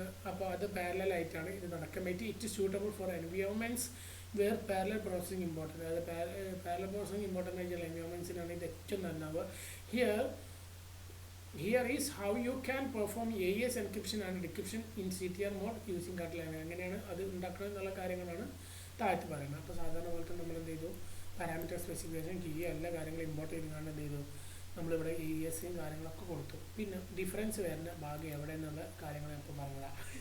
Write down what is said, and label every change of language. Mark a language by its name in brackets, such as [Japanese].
[Malayalam] അപ്പോൾ അത് പാരലൽ ആയിട്ടാണ് ഇത് നടക്കാൻ പറ്റി. [English] It suitable for environments where parallel processing important. [Malayalam] അതായത് പാരലൽ പ്രോസസ്സിംഗ് ഇമ്പോർട്ടൻ്റ് ആയിട്ടുള്ള എൻവയോൺമെൻറ്റ്സിനാണ് ഇത് ഏറ്റവും നല്ലത്. [English] Here is how you can perform AES encryption and decryption in CTR mode using Catalan. [Malayalam] എങ്ങനെയാണ് അത് ഉണ്ടാക്കുന്നത് എന്നുള്ള കാര്യങ്ങളാണ് താഴത്ത് പറയുന്നത്. അപ്പോൾ സാധാരണ പോലെ തന്നെ നമ്മൾ എന്ത് ചെയ്തു? പാരാമീറ്റർ സ്പെസിഫിക്കേഷൻ കീ എല്ലാ കാര്യങ്ങളും ഇമ്പോർട്ട് ചെയ്തുകൊണ്ട് എന്ത് ചെയ്തു? നമ്മളിവിടെ AESയും കാര്യങ്ങളൊക്കെ കൊടുത്തു. പിന്നെ ഡിഫറൻസ് വരുന്ന ഭാഗം എവിടെ എന്നുള്ള കാര്യങ്ങൾ ഇപ്പോൾ പറഞ്ഞതാണ്.